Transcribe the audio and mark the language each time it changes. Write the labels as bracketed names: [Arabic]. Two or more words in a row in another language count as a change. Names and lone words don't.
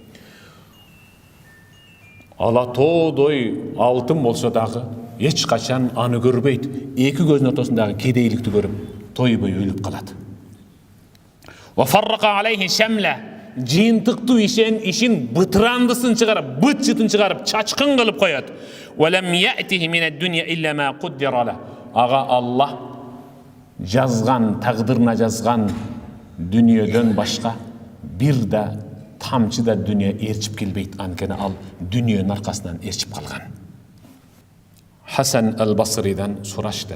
[Kyrgyz] Алатоодой алтын болсо дагы эч качан аны көрбөйт. Эки көзүнүн ортосундагы кедейликти көрүп, тойбой өлүп калат. [Arabic] وفرق عليه شمله, [Kyrgyz] жыйынтыктуу ишин бытырандысын чыгарып, быт-жытын чыгарып, чачкын кылып коет. [Arabic] ولم يأته من الدنيا إلا ما قدر له. [Kyrgyz] Ага Аллах жазган, тагдырына жазган дүнүйөдөн башка бир да тамчы да дүнүйө ээрчип келбейт. Анткени ал дүнүйөнүн аркасынан ээрчип калган. Хасан ал-Басридан сурашты.